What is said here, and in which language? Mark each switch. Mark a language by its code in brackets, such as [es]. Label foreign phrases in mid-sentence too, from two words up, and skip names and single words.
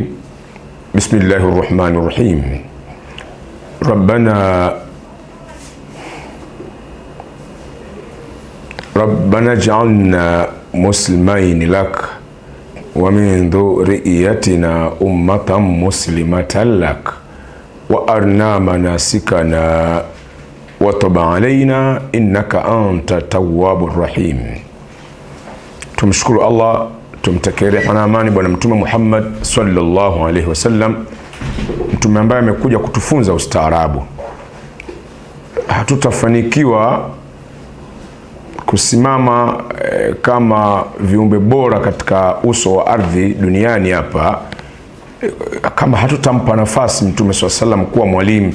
[ar] بسم الله الرحمن الرحيم. ربنا اجعلنا مسلمين لك ومن ذريتنا أمة مسلمة لك وأرنا مناسكنا وتب علينا إنك أنت التواب الرحيم. [sw] Tumshukuru Allah, tumtakie rehema na amani bwana mtume Muhammad [ar] صلى الله عليه وسلم, [sw] mtume ambaye amekuja kutufunza ustaarabu. Hatutafanikiwa kusimama kama viumbe bora katika uso wa ardhi duniani hapa kama hatutampa nafasi mtume [ar] صلى الله عليه وسلم [sw] kuwa mwalimu.